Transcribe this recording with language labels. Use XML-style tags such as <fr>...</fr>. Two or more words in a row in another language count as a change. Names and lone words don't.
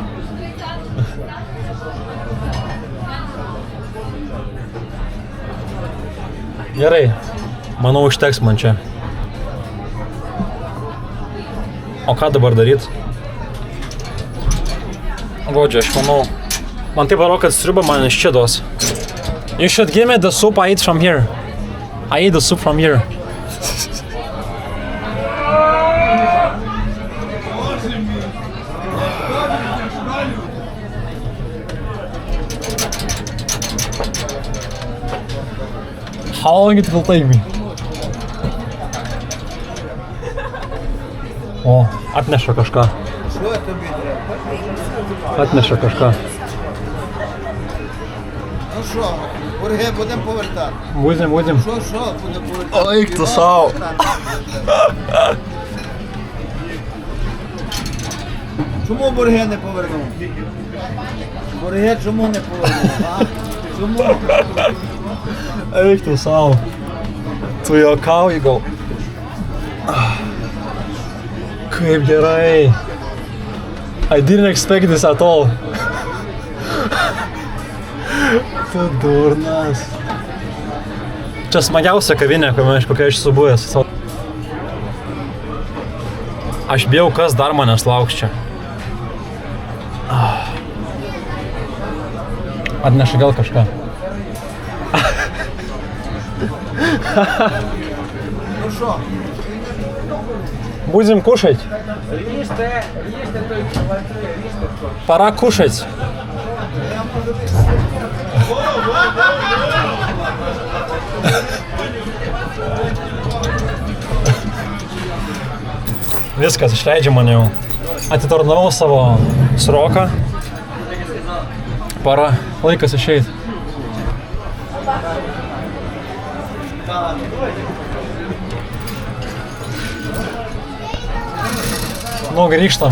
<lt>Gerai, manau, užteks man čia. O ką dabar daryt? Godžiu, aš manau. Man taip parodo, kad sriuba man iš čia duos.</lt> <en>You should give me the soup I eat from here. I eat the soup from here. How long it will take me?</en> <lt>O, atneša kažką.</lt> <uk>Що тобі треба?</uk> <lt>Atneša kažką.</lt> <uk>Ну що, борги будемо повертати. Будем. Що, будемо повертати? Ой, хто сав. Чому борги не повернув? Борги чому не повернув, а? Чому?</uk> <lt>Eik tu savo. Tu juokauji gal. Kaip gerai.</lt> <en>I didn't expect this at all.</en> <lt>Tu durnas. Čia smagiausia kavinė, kokia aš esu buvęs. Aš bijau, kas dar manęs lauks čia. Atneša gal kažką.</lt> <uk>Ну що?</uk> <ru>Будем кушать. Пора кушать.</ru> <lt>Viskas, išleidžia mane jau. Atitarnavau savo sroką. Para, laikas išeit. Nu, grįžtam.</lt>